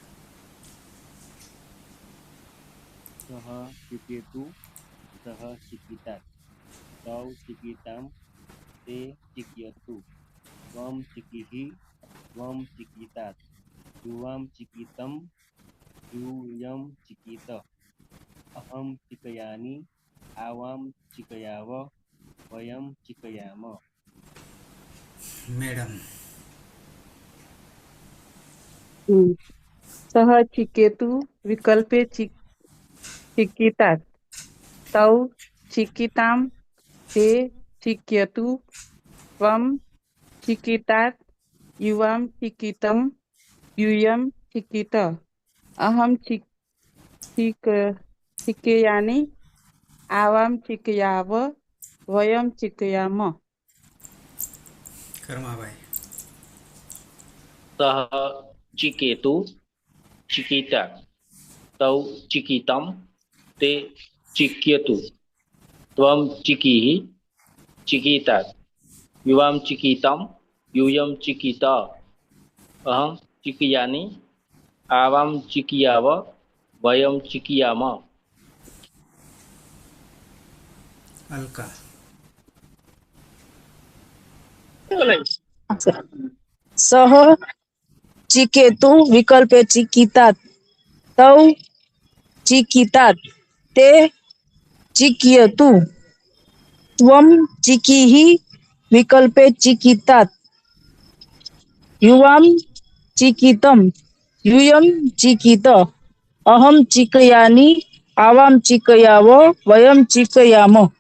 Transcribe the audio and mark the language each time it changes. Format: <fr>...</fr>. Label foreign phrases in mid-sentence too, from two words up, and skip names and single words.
<sa>સહ ચિકેતુ સહ ચિકિતાત. તૌ ચિકિતામ તે ચિક્યતુ. ત્વમ ચિકિહિ ત્વમ ચિકિતાત. યુવામ ચિકિતમ यूयम चिकित. अहम चिकयानि. आवाम चिकयाव. वयम चिकयाम. મેડમ सः चिकेतु विकल्पे चिकितात् तौ चिकितां ते चिक्यतु त्वं चिकितात् युवां चिकितं यूयं चिकित अहं चिकयानि आवां चिकयाव वयं चिकयाम કર્માભાઈ સહ ચિકેતુ ચિકિતા તૌ ચિકિતમ તે ચિક્યતુ ત્વમ ચિકીઃ ચિકિતાत् યુવામ ચિકિતમ यूयम चिकित अहं चिकियानि आवाम चिकियाव वयम चिकियाम અલકા सः चिकेतु विकल्पे चिकितात् तौ चिकितात् ते चिक्यतु त्वं चिकीः विकल्पे चिकितात् युवां चिकितं यूयं चिकित अहं चिकयानि आवां चिकयाव वयं चिकयाम</sa>